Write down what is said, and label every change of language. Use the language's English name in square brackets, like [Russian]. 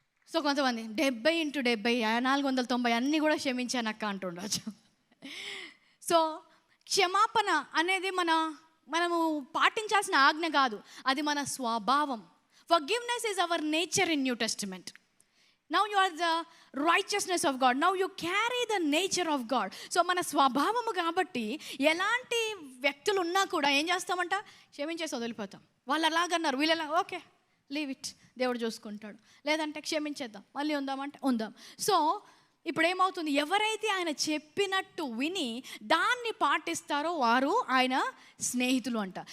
[Telugu] So కొంతమంది 70 × 70 490 అన్నీ కూడా క్షమించానక్క అంటుండొచ్చు. సో క్షమాపణ అనేది మనము పాటించాల్సిన ఆజ్ఞ కాదు, అది మన స్వభావం. [English] Forgiveness is our nature in new testament. Now you are the righteousness of God. Now you carry the nature of God. [Telugu] So మన స్వభావము కాబట్టి ఎలాంటి వ్యక్తులు ఉన్నా కూడా ఏం చేస్తామంట? క్షమించేసి వదిలిపోతాం. వాళ్ళు అలాగన్నారు, వీళ్ళలా [English] okay leave it, [Telugu] దేవుడు చూసుకుంటాడు. లేదంటే క్షమించేద్దాం, మళ్ళీ ఉందామంటే ఉందాం. సో ఇప్పుడు ఏమవుతుంది? ఎవరైతే ఆయన చెప్పినట్టు విని దాన్ని పాటిస్తారో వారు ఆయన స్నేహితులు అంట.